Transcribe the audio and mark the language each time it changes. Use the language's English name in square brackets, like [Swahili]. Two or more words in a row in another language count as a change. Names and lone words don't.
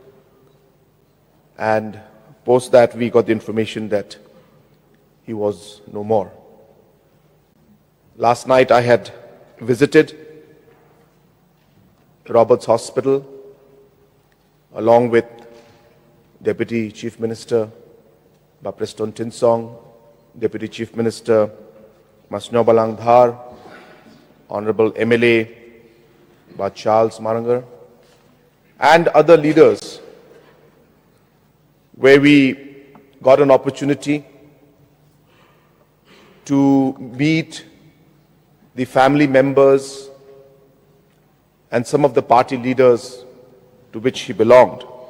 [English] And post that, we got the information that he was no more. Last night, I had visited Roberts Hospital along with Deputy Chief Minister Ba Preston Tinsong, Deputy Chief Minister Masnyo Balangdhar, Honorable MLA Ba Charles Marangar, and other leaders, where we got an opportunity to meet the family members and some of the party leaders to which he belonged.